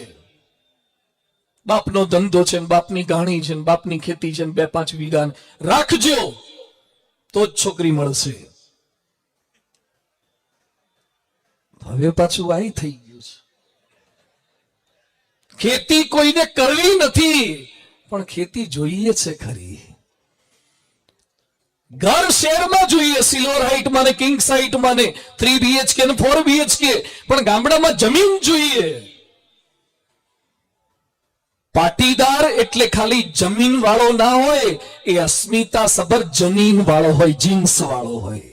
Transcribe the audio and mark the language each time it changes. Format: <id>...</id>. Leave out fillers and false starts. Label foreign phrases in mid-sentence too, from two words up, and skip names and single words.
<gu>બાપનો ધંધો છે, બાપની ગાણી છે, બાપની ખેતી છે, 2-5 વીઘા રાખજો તો જ છોકરી મળશે। હવે પાછું આઈ થઈ ગયું છે, ખેતી કોઈને કરવી નથી, પણ ખેતી જોઈએ છે ખરી।</gu> <hi>घर शहर में</hi> <gu>જોઈએ, સિલ્વર હાઇટ માં ને કિંગ્સ હાઇટ માં ને 3 BHK ને 4 BHK, પણ ગામડામાં જમીન જોઈએ। પાટીદાર એટલે ખાલી જમીન વાળો ના હોય, એ અસ્મિતા સભર જમીન વાળો હોય, જીન્સ વાળો હોય।</gu>